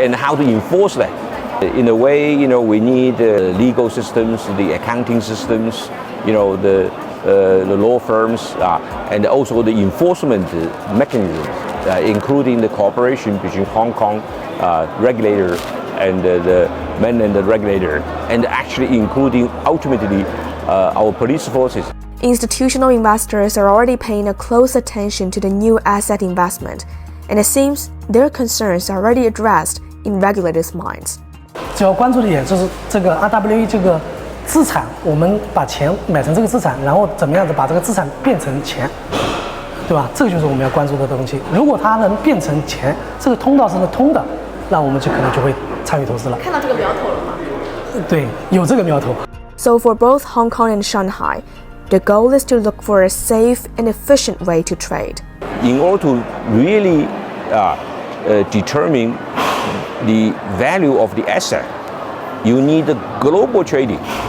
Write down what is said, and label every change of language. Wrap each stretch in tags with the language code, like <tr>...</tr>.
<en>And how to enforce that. In a way, we need legal systems, the accounting systems, the law firms, and also the enforcement mechanisms, including the cooperation between Hong Kong regulator and the mainland regulator, and actually including ultimately our police forces. Institutional investors are already paying a close attention to the new asset investment, and it seems their concerns are already addressed in regulators' minds.</en> <zh>主要关注的点就是这个 RWA 这个资产，我们把钱买成这个资产，然后怎么样子把这个资产变成钱，对吧？这个就是我们要关注的东西。如果它能变成钱，这个通道是能通的，那我们就可能就会参与投资了。看到这个苗头了吗？对，有这个苗头。</zh> <en>So for both Hong Kong and Shanghai, the goal is to look for a safe and efficient way to trade. In order to really determine the value of the asset, you need a global trading.</en>